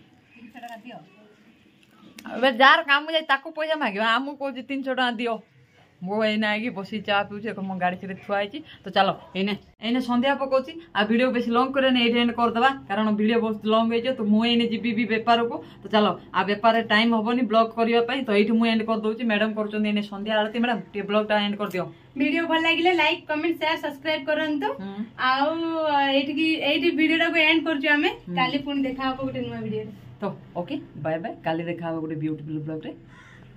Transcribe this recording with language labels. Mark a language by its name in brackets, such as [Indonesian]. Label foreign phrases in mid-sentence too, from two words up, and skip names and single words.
[Odia] ଏବେ ଯାହାର କାମ ଯାଇ ତାକୁ ପଇସା ମାଗିବ ଆମକୁ କହୁଛି 300 ଟଙ୍କା ଦିଅ ମୁଁ ଏଇନା ଆଇକି ବସି ଚା ପିଉଛି ମୋ ଗାଡ଼ି ସେଠି ଥୁଆ ହେଇଛି ତ ଚାଲ ଏଇନେ ସନ୍ଧ୍ୟା ପକଉଛି ଆଉ ଭିଡ଼ିଓ ବେଶୀ ଲଙ୍ଗ କରେନି ଏଇଠି ଏଣ୍ଡ କରିଦେବା କାରଣ ଭିଡ଼ିଓ ବହୁତ ଲଙ୍ଗ ହେଇଯିବ ତ ମୁଁ ଏଇନେ ଯିବି ବେପାରକୁ ତ ଚାଲ ଆଉ ବେପାରରେ ଟାଇମ ହବନି ବ୍ଲଗ କରିବା ପାଇଁ ତ ଏଇଠି ମୁଁ ଏଣ୍ଡ କରିଦେଉଛି ମ୍ୟାଡ଼ାମ କରୁଛନ୍ତି ଏଇନେ ସନ୍ଧ୍ୟା ଆଳତି ମ୍ୟାଡ଼ାମ ଟିକେ ବ୍ଲଗଟା ଏଣ୍ଡ କରିଦିଅ ଭିଡିଓ ଭଲ ଲାଗିଲେ [English] like comment share subscribe [Odia] କରନ୍ତୁ ଆଉ ଏଇଟି ଭିଡିଓଟାକେ ଏଣ୍ଡ କରୁଛୁ ଆମେ କାଲି ପୁଣି ଦେଖା ହବ ଗୋଟେ ନୂଆ ଭିଡିଓ তো [English] okay bye bye [Odia] କାଲି ଦେଖା ହବ ଗୋଟେ [English] beautiful vlog [Odia] রে